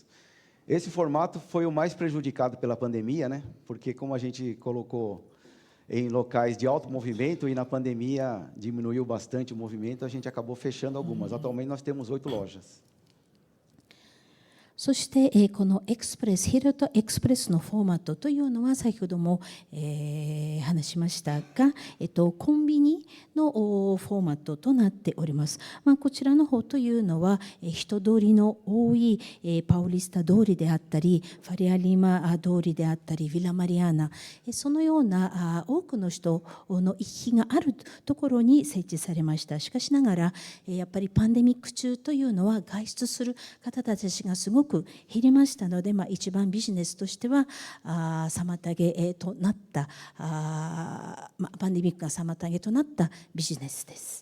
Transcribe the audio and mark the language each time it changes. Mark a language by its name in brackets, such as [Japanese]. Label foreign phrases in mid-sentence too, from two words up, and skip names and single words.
[Portuguese] Esse formato foi o mais prejudicado pela pandemia, né, porque como a gente colocou em locais de alto movimento e na pandemia diminuiu bastante o movimento, a gente acabou fechando algumas. Atualmente nós temos 8 lojas. [Japanese] そして、このヒルトエクスプレスのフォーマットというのは先ほども、話しましたが、コンビニのフォーマットとなっております。こちらの方というのは、人通りの多い、パウリスタ通りであったり、ファリアリマ通りであったり、ヴィラマリアーナ、そのような多くの人の行き来があるところに設置されました。しかしながら、やっぱりパンデミック中というのは外出する方たちがすごく減りましたので、一番ビジネスとしては妨げとなったパンデミックが妨げとなったビジネスです。